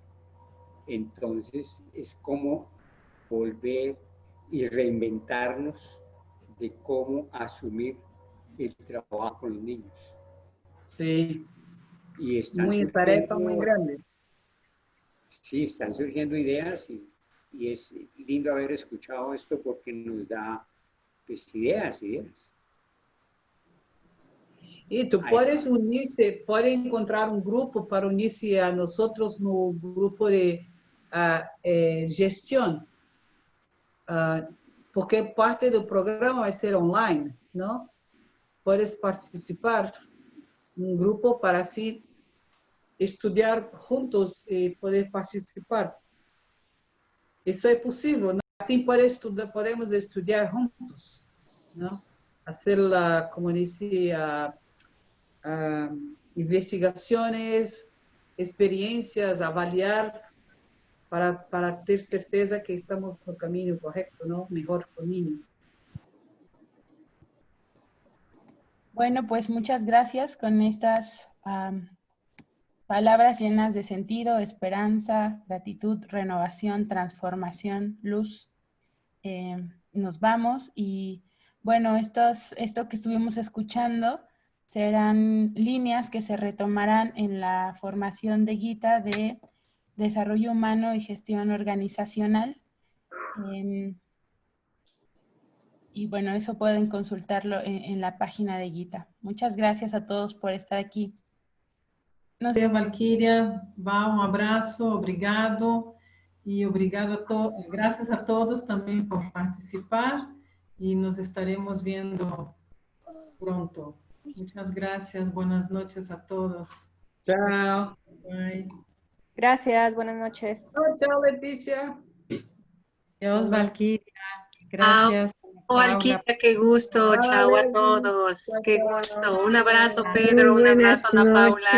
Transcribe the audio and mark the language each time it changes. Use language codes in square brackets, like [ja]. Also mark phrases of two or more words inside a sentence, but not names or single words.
[es] Entonces es como volver y reinventarnos de cómo asumir el trabajo con los niños. Sí. Y están tarefa muy grande. Sí, están surgiendo ideas y es lindo haber escuchado esto porque nos da pues, ideas. [pt] E tu podes unir-se, pode encontrar um grupo para unir-se a nós no grupo de gestão, porque parte do programa vai ser online, não? Podes participar um grupo para assim estudar juntos e poder participar. Isso é possível, não? Assim podemos estudar juntos, não? [es] hacer, como decía, investigaciones, experiencias, [pt] avaliar para ter certeza que estamos no caminho correcto, ¿no? [es] Mejor caminho. Bueno, pues muchas gracias con estas palabras llenas de sentido, esperanza, gratitud, renovación, transformación, luz. Nos vamos y bueno, esto que estuvimos escuchando serán líneas que se retomarán en la formación de Gita de Desarrollo Humano y Gestión Organizacional. Y bueno, eso pueden consultarlo en la página de Gita. Muchas gracias a todos por estar aquí. [pt] Valquíria, Val, abraço, obrigado. E obrigado graças a todos também por participar. E nos estaremos vendo pronto. [es] Muchas gracias. Buenas noches a todos. [pt] Tchau. Bye. [es] Gracias, buenas noches. [pt] Tchau, Letícia. [es] Dios, Valquíria. Gracias. Valquíria, qué gusto. Chao a todos. Qué gusto. Un abrazo, Pedro. Un abrazo, Ana Paula.